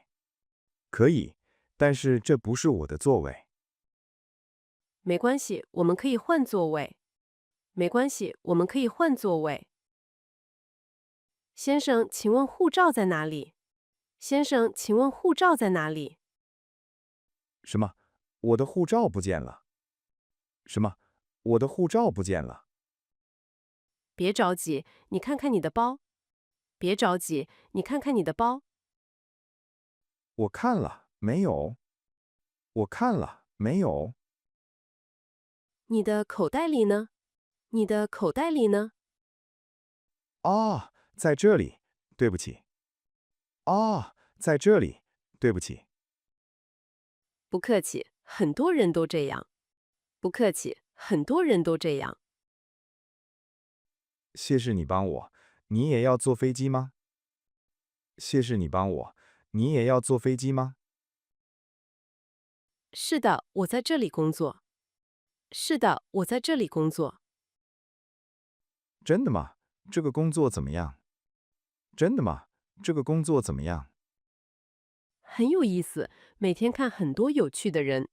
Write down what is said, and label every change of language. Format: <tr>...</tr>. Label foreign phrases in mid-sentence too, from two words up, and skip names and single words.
<zh>可以，但是這不是我的座位。沒關係，我們可以換座位。沒關係，我們可以換座位。先生，請問護照在哪裡？先生，請問護照在哪裡？什麼？我的護照不見了。什麼？我的護照不見了。別着急，你看看你的包。別着急，你看看你的包。我看了，沒有。我看了，沒有。你的口袋裡呢？你的口袋裡呢？啊，在這裡，對不起。啊，在這裡，對不起。不客氣，很多人都這樣。不客氣，很多人都這樣。謝謝你幫我，你也要坐飛機嗎？謝謝你幫我，你也要坐飛機嗎？是的，我在這裡工作。是的，我在這裡工作。真的嗎？這個工作怎麼樣？真的嗎？這個工作怎麼樣？很有意思，每天看很多有趣的人。</zh>